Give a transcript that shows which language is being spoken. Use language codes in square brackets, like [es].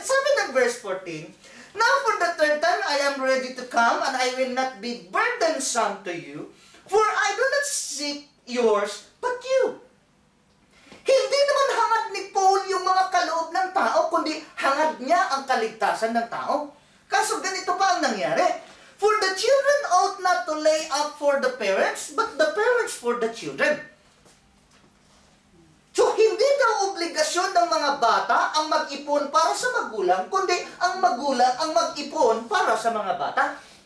[tl] Sabi ng [en] verse 14, now for the third time I am ready to come, and I will not be burdensome to you, for I do not seek yours, but you. [tl] Hindi naman hangad ni Paul yung mga kaloob ng tao, kundi hangad niya ang kaligtasan ng tao. Kaso ganito pa ang nangyari. [en] For the children ought not to lay up for the parents, but the parents for the children. [tl] So, hindi daw obligasyon ng mga bata ang mag-ipon para sa magulang, kundi ang magulang ang mag-ipon para sa mga bata.